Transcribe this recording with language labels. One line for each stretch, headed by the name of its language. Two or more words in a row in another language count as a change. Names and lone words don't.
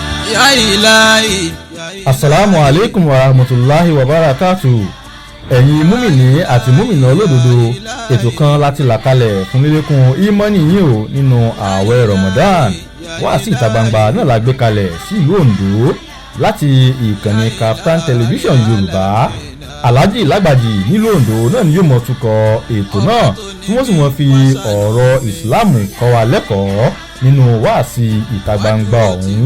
Arabic: يا إلهي. السلام عليكم ورحمة الله وبركاته.
Yoruba: Ẹ̀yin múmìnì àti múmìnà olódodo, ètò kan láti là kalẹ̀ fún lílékún ìmánì yín o nínú ààwẹ̀ Ramadan. Wáàsí ìta gbangba náà la gbé kalẹ̀ sí ìlú Oǹdó láti ìkànnì Kaftan Television Yorùbá. Alhaji Lágbàjì nílùú Oǹdó náà ni yóò mọ̀ tukọ̀ ètò náà tí wọ́n sì mọ̀ fi ọ̀rọ̀ ìsìláàmù kọ́ wa lẹ́kọ̀ọ́ nínú wáàsí ìta gbangba ọ̀hún.